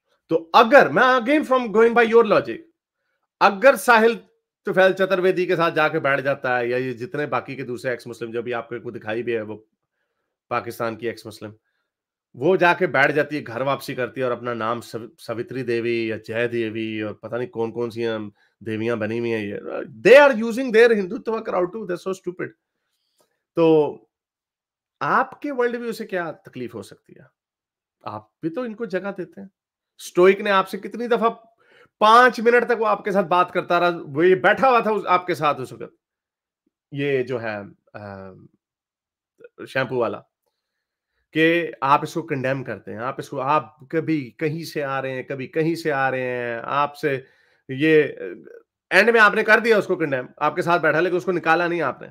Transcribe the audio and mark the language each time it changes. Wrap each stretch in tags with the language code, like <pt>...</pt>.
<ur>تو اگر میں</ur> <en>again from going by your logic,</en> <ur>اگر ساحل طفیل چترویدی کے ساتھ جا کے بیٹھ جاتا ہے، یا یہ جتنے باقی کے دوسرے ایکس مسلم جو بھی آپ کو دکھائی بھی ہے، وہ پاکستان کی ایکس مسلم، وہ جا کے بیٹھ جاتی ہے، گھر واپسی کرتی ہے، اور اپنا نام سوتری دیوی یا جے دیوی اور پتہ نہیں کون کون سی دیویاں بنی ہوئی ہیں.</ur> <en>یہ they are using their Hindutva crowd too, they so stupid.</en> <ur>تو آپ کے ورلڈ ویو سے کیا تکلیف ہو سکتی ہے؟ آپ بھی تو ان کو جگہ دیتے ہیں. سٹوئک نے آپ سے کتنی دفعہ 5 منٹ تک وہ آپ کے ساتھ بات کرتا رہا، وہ یہ بیٹھا ہوا تھا آپ کے ساتھ اس وقت، یہ جو ہے شیمپو والا، کہ آپ اس کو کنڈیم کرتے ہیں، آپ کبھی کہیں سے آ رہے ہیں، کبھی کہیں سے آ رہے ہیں، آپ سے یہ اینڈ میں آپ نے کر دیا اس کو کنڈیم، آپ کے ساتھ بیٹھا، لیکن اس کو نکالا نہیں.</ur>